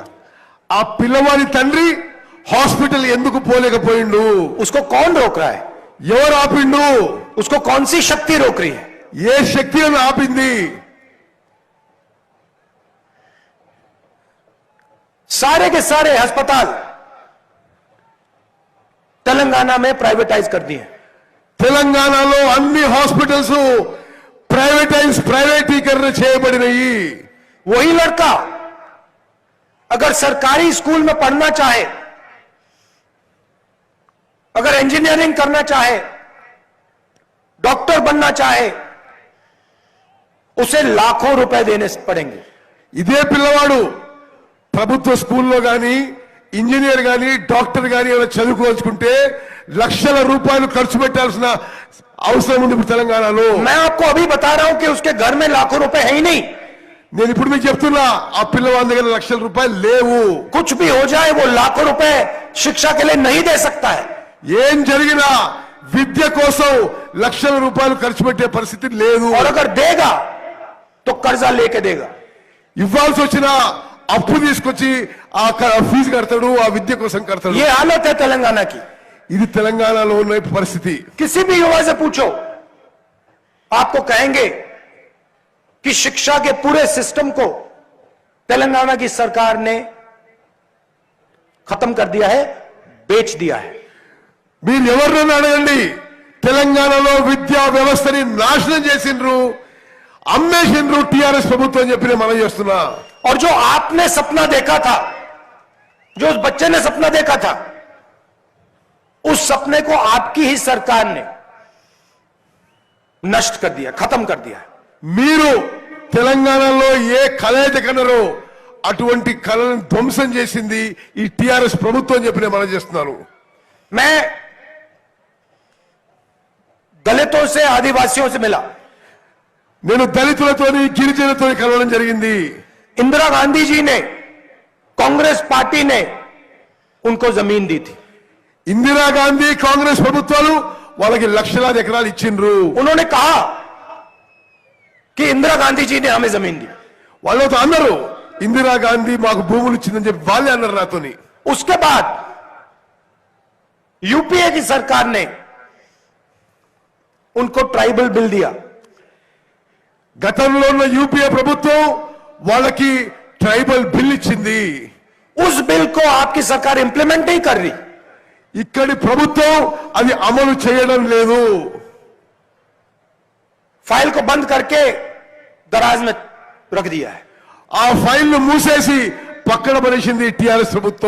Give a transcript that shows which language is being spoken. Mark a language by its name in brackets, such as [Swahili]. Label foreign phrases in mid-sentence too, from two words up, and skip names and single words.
[Telugu] ఆ పిల్లవాడి తండ్రి హాస్పిటల్ ఎందుకు పోలేకపోయిండు? [Hindi] उसको कौन रोक रहा है? [Telugu] ఎవరు ఆపిండు? [Hindi] उसको कौन सी शक्ति रोक रही है? [Telugu] ఏ శక్తి అని ఆపింది? [Hindi] सारे के सारे अस्पताल तेलंगाना में प्राइवेटाइज कर दिए. [Telugu] తెలంగాణలో అన్ని హాస్పిటల్స్ ప్రైవేటీకరణ చేయబడినాయి. [Hindi] वही लड़का अगर सरकारी स्कूल में पढ़ना चाहे, अगर इंजीनियरिंग करना चाहे, डॉक्टर बनना चाहे, उसे लाखों रुपए देने पड़ेंगे. [Telugu] ఇదే పిల్లవాడు ప్రభుత్వ స్కూల్లో గాని ఇంజనీర్ గాని డాక్టర్ గాని ఏమైనా చదువుకోవాల్సుకుంటే లక్షల రూపాయలు ఖర్చు పెట్టాల్సిన అవసరం ఉంది ఇప్పుడు తెలంగాణలో. [Hindi] मैं आपको अभी बता रहा हूं कि उसके घर में लाखों रुपए है ही नहीं. [Telugu] నేను ఇప్పుడు మీకు చెప్తున్నా, ఆ పిల్లవాడి దగ్గర లక్షల రూపాయలు లేవు. [Hindi] कुछ भी हो जाए वो लाखों रुपए शिक्षा के लिए नहीं दे सकता है. [Telugu] ఏం జరిగినా విద్య కోసం లక్షల రూపాయలు ఖర్చు పెట్టే పరిస్థితి లేదు. [Hindi] और अगर देगा तो कर्जा लेके देगा. [Telugu] ఇవ్వాల్సి వచ్చినా అప్పు తీసుకొచ్చి ఆ ఫీజు కడతాడు, ఆ విద్య కోసం కడతాడు. [Hindi] ये हालत है तेलंगाना की. [Telugu] ఇది తెలంగాణలో ఉన్న పరిస్థితి. [Hindi] किसी भी युवा से पूछो, आपको कहेंगे कि शिक्षा के पूरे सिस्टम को तेलंगाना की सरकार ने खत्म कर दिया है, बेच दिया है. [Telugu] మీరు ఎవరినైనా అడగండి, తెలంగాణలో విద్యా వ్యవస్థని నాశనం చేసిండ్రు, అమ్మేసిండ్రు టీఆర్ఎస్ ప్రభుత్వం అని చెప్పి నేను మనం చేస్తున్నా. [Hindi] और जो आपने सपना देखा था, जो उस बच्चे ने सपना देखा था, उस सपने को आपकी ही सरकार ने नष्ट कर दिया, खत्म कर दिया. [Telugu] మీరు తెలంగాణలో ఏ కళ అయితే కన్నారో అటువంటి కళను ధ్వంసం చేసింది ఈ టీఆర్ఎస్ ప్రభుత్వం అని చెప్పి నేను మనం చేస్తున్నాను. [Hindi] मैं दलितों से, आदिवासियों से मिला. [Telugu] నేను దళితులతోని గిరిజనులతోని కలవడం జరిగింది. [Hindi] इंदिरा गांधी जी ने, कांग्रेस पार्टी ने उनको जमीन दी थी. [Telugu] ఇందిరాగాంధీ కాంగ్రెస్ ప్రభుత్వాలు వాళ్ళకి లక్షలాది ఎకరాలు ఇచ్చిండ్రు. [Hindi] उन्होंने कहा कि इंदिरा गांधी जी ने हमें जमीन दी. [Telugu] వాళ్ళతో అన్నారు ఇందిరాగాంధీ మాకు భూములు ఇచ్చిందని చెప్పి వాళ్ళే అన్నారు నాతోని. [Hindi] उसके बाद यूपीए की सरकार ने उनको [English] tribal bill [Hindi] दिया. [Telugu] గతంలో ఉన్న యూపీఏ ప్రభుత్వం వాళ్ళకి [English] tribal bill [Telugu] ఇచ్చింది. [Hindi] उस बिल को आपकी सरकार इंप्लीमेंट नहीं कर रही. [Telugu] ఇక్కడి ప్రభుత్వం అది అమలు చేయడం లేదు. [Hindi] फाइल को बंद करके दराज में रख दिया है. [Telugu] ఆ ఫైల్ ను మూసేసి పక్కన పడేసింది టీఆర్ఎస్ ప్రభుత్వం.